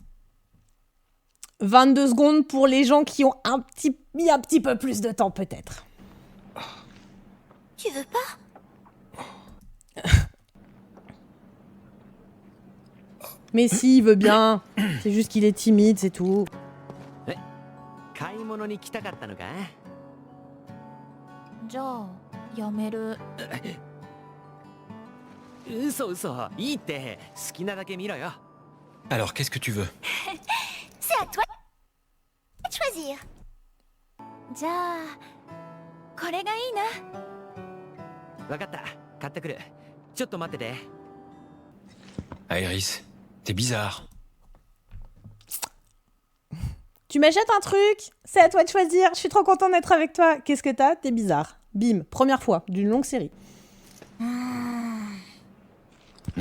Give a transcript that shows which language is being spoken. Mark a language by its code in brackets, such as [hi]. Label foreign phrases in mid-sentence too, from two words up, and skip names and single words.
[fr] 22 secondes pour les gens qui ont mis un petit peu plus de temps, peut-être. Tu veux pas? Mais si, il veut bien. C'est juste qu'il est timide, c'est tout. [ja] 買い物に来たかったのか？じゃあ、やめる。嘘、いいって。好きなだけ見ろよ。 [fr] Alors, qu'est-ce que tu veux? C'est à toi de choisir. [ja] じゃあ、これがいいな。わかった。買ってくる。ちょっと待ってて。 [fr] Aéris, t'es bizarre. Tu m'achètes un truc? C'est à toi de choisir. Je suis trop contente d'être avec toi. Qu'est-ce que t'as? T'es bizarre. Bim, première fois d'une longue série. Non.